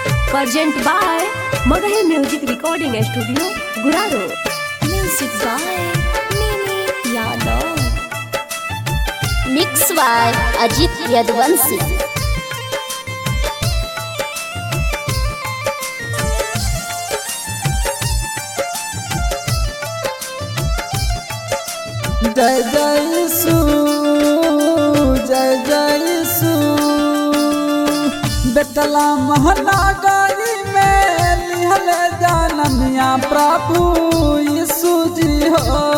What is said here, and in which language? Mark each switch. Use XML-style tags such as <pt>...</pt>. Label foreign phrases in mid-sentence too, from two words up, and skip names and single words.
<en>Present by Magahi Music Recording Studio, Guraro. Music by Mimi Yadav. Mix by Ajit Yadvansi.</en> <mag>जय जय यीशु, जय जय यीशु। बेतला महानगरी में लिहल जनमिया प्रभु यीशु जी हो।</mag>